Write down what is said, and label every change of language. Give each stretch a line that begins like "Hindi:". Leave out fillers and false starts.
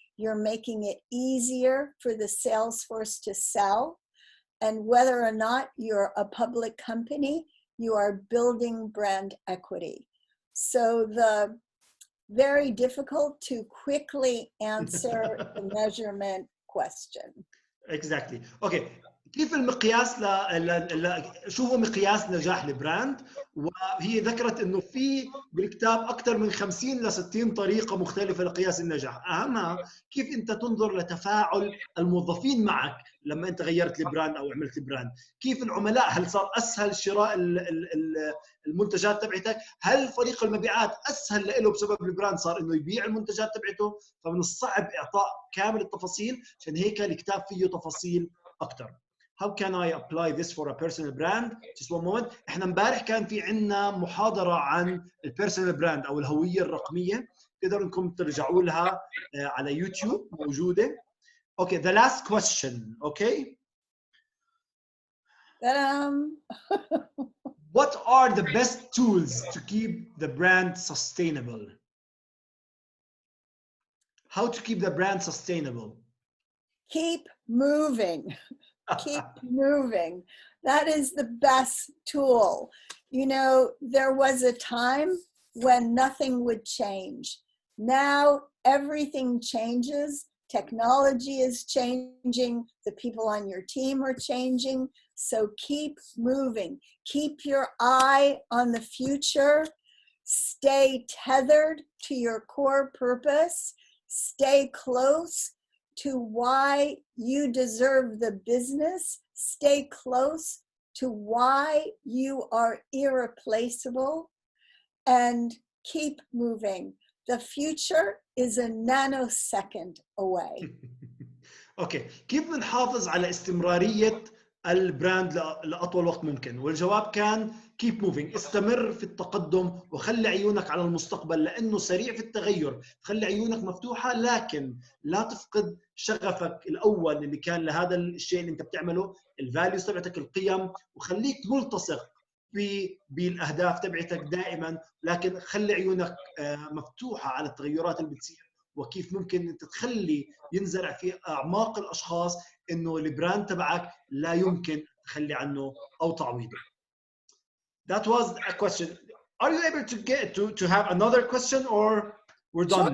English: You're making it easier for the sales force to sell. And whether or not you're a public company, you are building brand equity. So the very difficult to quickly answer the measurement question. Exactly. Okay.
Arabic: كيف المقياس شو هو مقياس نجاح البراند؟ وهي ذكرت انه في بالكتاب اكثر من 50 ل 60 طريقه مختلفه لقياس النجاح، اهمها كيف انت تنظر لتفاعل الموظفين معك لما انت غيرت البراند او عملت البراند، كيف العملاء، هل صار اسهل شراء المنتجات تبعتك، هل فريق المبيعات اسهل له بسبب البراند صار انه يبيع المنتجات تبعته، فمن الصعب اعطاء كامل التفاصيل، عشان هيك الكتاب فيه تفاصيل اكثر.
English: How can I apply this for a personal brand? Just one moment.
Arabic: احنا امبارح كان في عندنا محاضرة عن البيرسونال براند او الهوية الرقمية، تقدروا انكم ترجعوا لها على يوتيوب موجودة.
English: Okay, the last question, okay? What are the best tools to keep the brand sustainable? How to keep the brand sustainable? Keep moving. Keep moving. That is the best tool. You know, there was a time when nothing would change. Now everything changes. Technology is changing. The people on your team are changing. So keep moving. Keep your eye on the future. Stay tethered to your core purpose. Stay close to why you deserve the business. Stay close to why you are irreplaceable, and keep moving. The future is a nanosecond away.
Arabic: اوكي، كيف بنحافظ على استمرارية البراند لأطول وقت ممكن؟ والجواب كان
English: keep moving،
Arabic: استمر في التقدم وخلي عيونك على المستقبل، لأنه سريع في التغير، خلي عيونك مفتوحة، لكن لا تفقد شغفك الأول اللي كان لهذا الشيء اللي أنت بتعمله، الفاليوز تبعتك، القيم، وخليك ملتصق بالأهداف تبعتك دائما، لكن خلي عيونك مفتوحة على التغيرات اللي بتصير، وكيف ممكن أنت تخلي ينزرع في أعماق الأشخاص إنه البراند تبعك لا يمكن تخلي عنه أو تعويضه.
English: That was a question. Are you able to get to have another question, or we're done?